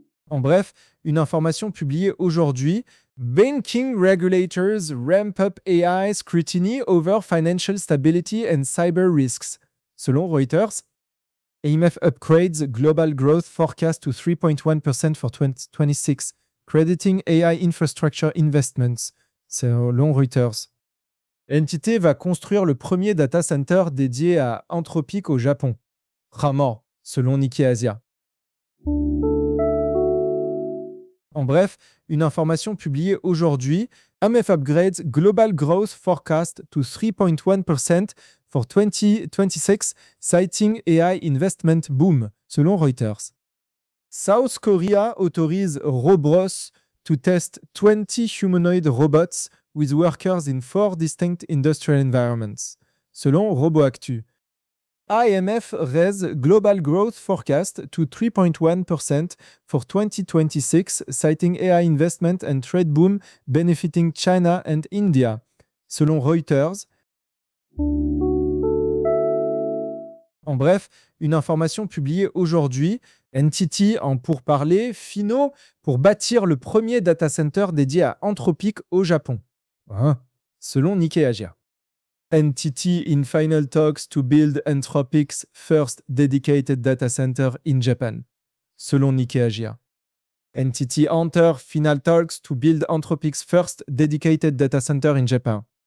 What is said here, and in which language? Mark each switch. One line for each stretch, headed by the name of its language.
French: En bref, une information publiée aujourd'hui,
English: Banking regulators ramp up AI scrutiny over financial stability and cyber risks. Selon Reuters, IMF upgrades global growth forecast to 3.1% for 2026, crediting AI infrastructure investments.
French: Selon Reuters, NTT va construire le premier data center dédié à Anthropic au Japon. Ramor, selon Nikkei Asia. En bref, une information publiée aujourd'hui,
English: IMF upgrades global growth forecast to 3.1% for 2026, citing AI investment boom, selon Reuters. South Korea autorise Robros to test 20 humanoid robots with workers in four distinct industrial environments, selon Robot Actu. IMF raises global growth forecast to 3.1% for 2026, citing AI investment and trade boom benefiting China and India, selon Reuters.
French: En bref, une information publiée aujourd'hui, NTT en pourparlers finaux pour bâtir le premier data center dédié à Anthropic au Japon. Hein, selon Nikkei Asia.
English: NTT in final talks to build Anthropic's first dedicated data center in Japan. Selon Nikkei Asia. NTT enter final talks to build Anthropic's first dedicated data center in Japan.